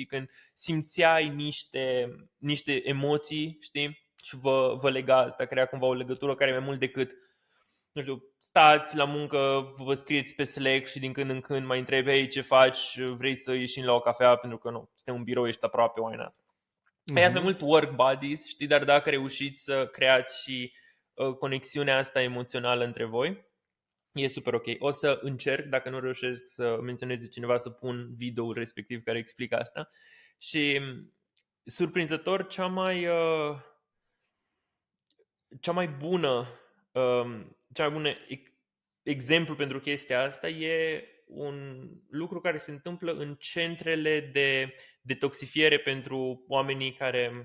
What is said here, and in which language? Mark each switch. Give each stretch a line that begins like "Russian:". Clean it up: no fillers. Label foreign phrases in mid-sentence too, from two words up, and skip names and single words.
Romanian: Când simțeai niște emoții, știi? Și vă lega asta, crea cumva o legătură care e mai mult decât, nu știu, stați la muncă, vă scrieți pe Slack și din când în când mai întrebi, hey, ce faci, vrei să ieșim la o cafea, pentru că suntem un birou, ești aproape,
English: why not?
Romanian: Ai mai mult
English: work buddies,
Romanian: știi, dar dacă reușiți să creați și conexiunea asta emoțională între voi, e super ok. O să încerc, dacă nu reușesc să menționeze cineva, să pun video-ul respectiv care explică asta. Și surprinzător, cea mai bună exemplu pentru chestia asta e un lucru care se întâmplă în centrele de detoxifiere pentru oamenii care